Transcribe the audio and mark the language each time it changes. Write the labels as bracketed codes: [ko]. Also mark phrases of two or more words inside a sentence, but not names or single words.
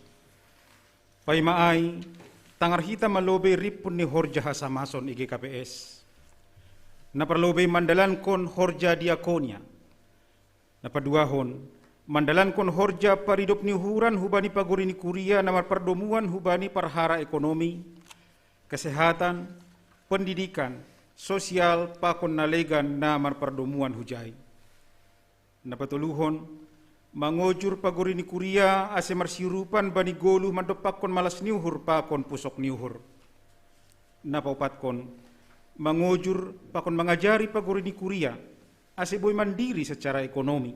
[bts] Pai maai tangar hita malobe ripun ni horja hasamason IGKPS. Naparlobe mandalan kon horja diakonia. Napaduahon mandalan kon horja paridop ni huran hubani paguri ni kuria namar perdomuan hubani parhara ekonomi, kesehatan, pendidikan, sosial pakon nalegan namar perdomuan hujai. Napatuluhon mangojur paguri ni kuria ase marsirupan bani golu mandopakon malas niuhur pakon pusok niuhur. Napaupatkon mangojur pakon mengajari paguri ni kuria ase boy mandiri [id] secara ekonomi.